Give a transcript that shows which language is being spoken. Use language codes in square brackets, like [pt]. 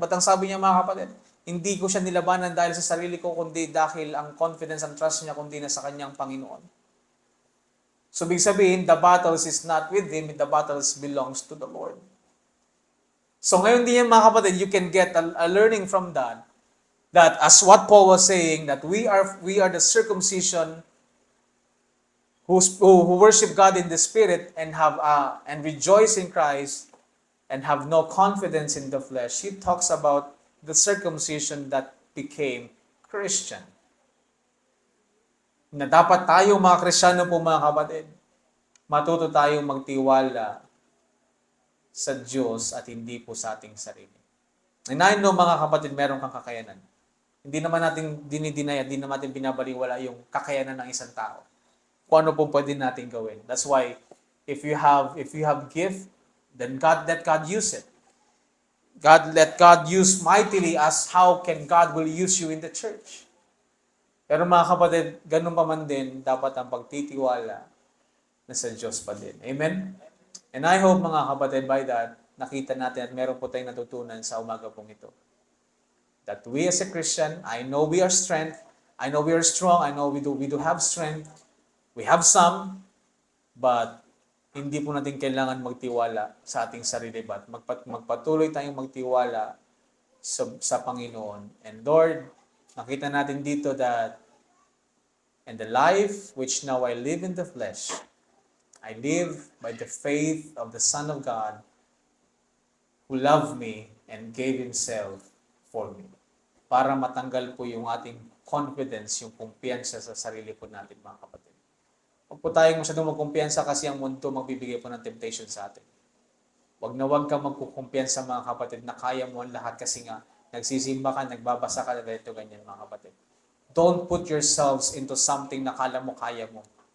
[tl] Ba't ang sabi niya mga kapatid? Hindi ko siya nilabanan dahil sa sarili ko, kundi dahil ang [en] confidence and trust [tl] niya, kundi na sa kanyang Panginoon. [en] So, [tl] big sabihin, [en] the battles is not with him, the battles belongs to the Lord. [tl] So, ngayon din yan mga kapatid, [en] you can get a learning from that as what Paul was saying, that we are the circumcision who worship God in the Spirit and rejoice in Christ, and have no confidence in the flesh, he talks about the circumcision that became Christian. [tl] Na dapat tayo mga Kristiyano po mga kapatid, matuto tayong magtiwala sa Diyos at hindi po sa ating sarili. [en] And I know [tl] mga kapatid, meron kang kakayanan. Hindi naman natin dinidinay at hindi naman natin binabaliwala yung kakayanan ng isang tao. Kung ano po pwede natin gawin. [en] That's why if you have gift, then let God use it. Let God use mightily as how can God will use you in the church. [tl] Pero mga kapatid, ganun pa man din, dapat ang pagtitiwala na sa Diyos pa din. Amen? [en] And I hope [tl] mga kapatid, [en] by that, [tl] nakita natin at meron po tayong natutunan sa umaga pong ito. [en] That we as a Christian, I know we are strength, I know we are strong, I know we do have strength, we have some, but [tl] hindi po natin kailangan magtiwala sa ating sarili, but magpatuloy tayong magtiwala sa Panginoon. [en] And Lord, [tl] nakita natin dito [en] that and the life which now I live in the flesh, I live by the faith of the Son of God who loved me and gave Himself for me. [tl] Para matanggal po yung ating confidence, yung kumpiyansa sa sarili po natin mga kapatid. Huwag po tayong masyadong magkumpiyansa kasi ang mundo magbibigay po ng temptation sa atin. Huwag na huwag ka magkukumpiyansa mga kapatid na kaya mo ang lahat kasi nga nagsisimba ka, nagbabasa ka, ganito, ganyan mga kapatid. [en] Don't put yourselves into something [tl] na kala mo kaya mo.